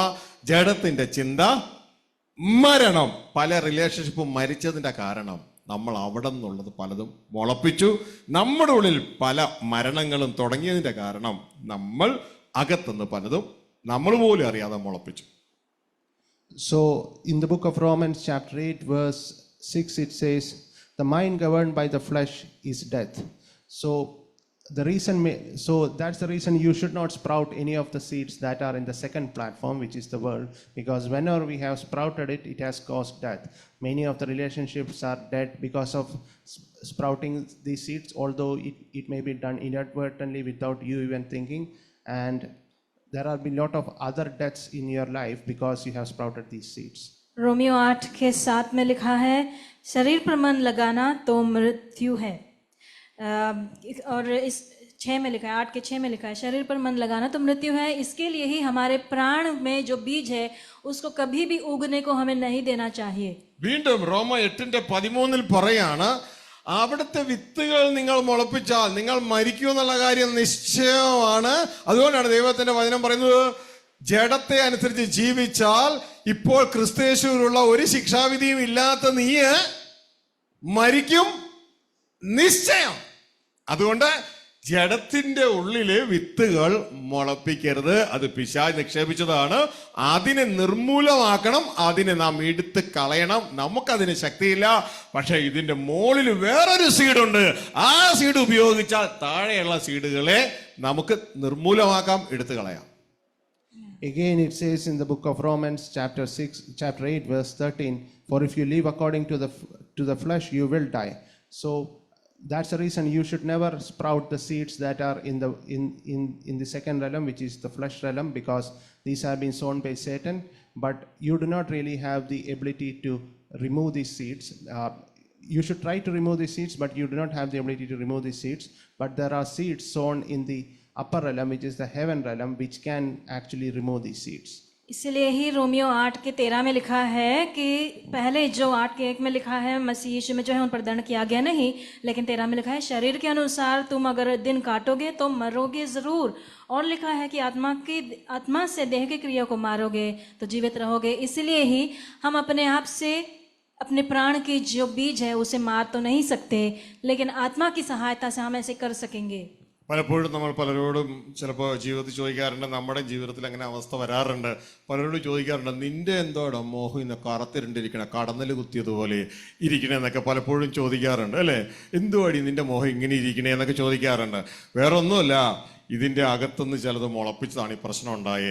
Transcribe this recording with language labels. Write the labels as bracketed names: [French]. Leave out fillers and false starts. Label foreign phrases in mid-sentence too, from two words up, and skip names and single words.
[Malayalam] ജഡത്തിന്റെ ചിന്ത മരണം. പല റിലേഷൻഷിപ്പും മരിച്ചതിന്റെ കാരണം നമ്മൾ അവിടെ നിന്നുള്ളത് പലതും മുളപ്പിച്ചു. നമ്മുടെ ഉള്ളിൽ പല മരണങ്ങളും തുടങ്ങിയതിന്റെ കാരണം നമ്മൾ അകത്തുനിന്ന് പലതും നമ്മൾ പോലും അറിയാതെ മുളപ്പിച്ചു. [English] So in the book of Romans chapter 8 verse 6 it says, the mind governed by the flesh is death. So that's the reason you should not sprout any of the seeds that are in the second platform, which is the world, because whenever we have sprouted it, it has caused death. Many of the relationships are dead because of sprouting these seeds, although it may be done inadvertently without you even thinking. And there have been a lot of other deaths in your life because you have sprouted these seeds. [Hindi] रोमियो 8:7 में लिखा है, शरीर पर मन लगाना तो मृत्यु है। और इस 6 में लिखा है, 8:6 में लिखा है, शरीर पर मन लगाना तो मृत्यु है। इसके लिए ही हमारे प्राण में जो बीज है उसको कभी भी उगने को हमें नहीं देना चाहिए। [Malayalam] വീണ്ടും റോമ 8:13 പറയാണ്, അവിടുത്തെ വിത്തുകൾ നിങ്ങൾ മുളപ്പിച്ചാൽ നിങ്ങൾ മരിക്കുമെന്നുള്ള കാര്യം നിശ്ചയമാണ്. അതുകൊണ്ടാണ് ദൈവത്തിന്റെ വചനം പറയുന്നത്, ജഡത്തെ അനുസരിച്ച് ജീവിച്ചാൽ ഇപ്പോൾ ക്രിസ്തുയേശുവിലുള്ള ഒരു ശിക്ഷാവിധിയും ഇല്ലാത്ത നീ മരിക്കും നിശ്ചയം. അതുകൊണ്ട് ജഡത്തിന്റെ ഉള്ളില് വിത്തുകൾ മുളപ്പിക്കരുത്. അത് പിശാച് നിക്ഷേപിച്ചതാണ്. അതിനെ നിർമൂലമാക്കണം, അതിനെ നാം എടുത്ത് കളയണം. നമുക്കതിന് ശക്തിയില്ല. പക്ഷെ ഇതിന്റെ മുകളിൽ വേറൊരു സീഡുണ്ട്. ആ സീഡ് ഉപയോഗിച്ചാൽ താഴെയുള്ള സീഡുകളെ നമുക്ക് നിർമൂലമാക്കാം, എടുത്തു കളയാം. [English] Again, it says in the book of Romans, chapter 8, verse 13, "For if you live according to the flesh, you will die." So that's the reason you should never sprout the seeds that are in the second realm, which is the flesh realm, because these have been sown by Satan. But you do not really have the ability to remove these seeds. You should try to remove these seeds, but you do not have the ability to remove these seeds. But there are seeds sown in the upper realm, which is the heaven realm, which can actually remove these seeds. [Hindi] इसलिए ही रोमियो 8:13 में लिखा है कि पहले जो 8:1 में लिखा है, मसीह यीशु में जो है उन पर दंड किया गया नहीं, लेकिन 13 में लिखा है, शरीर के अनुसार तुम अगर दिन काटोगे तो मरोगे जरूर। और लिखा है कि आत्मा से देह की क्रिया को मारोगे तो जीवित रहोगे। इसलिए ही हम अपने आप से अपने प्राण की जो बीज है उसे मार तो नहीं सकते, लेकिन आत्मा की सहायता से हम ऐसे कर सकेंगे। [Malayalam] പലപ്പോഴും നമ്മൾ പലരോടും ചിലപ്പോൾ ജീവിതത്തിൽ ചോദിക്കാറുണ്ട്, നമ്മുടെ ജീവിതത്തിൽ അങ്ങനെ അവസ്ഥ വരാറുണ്ട്. പലരോടും ചോദിക്കാറുണ്ട്, നിന്റെ എന്തോടാ മോഹം ഇന്ന് കറുത്തിരണ്ടിരിക്കണ, കടന്നൽ കുത്തിയതുപോലെ ഇരിക്കണേ എന്നൊക്കെ പലപ്പോഴും ചോദിക്കാറുണ്ട്, അല്ലേ? എന്തുവാടി നിന്റെ മോഹം ഇങ്ങനെ ഇരിക്കണേ എന്നൊക്കെ ചോദിക്കാറുണ്ട്. വേറൊന്നുമല്ല, ഇതിന്റെ അകത്തുനിന്ന് ചിലത് മുളപ്പിച്ചതാണ് ഈ പ്രശ്നം ഉണ്ടായേ.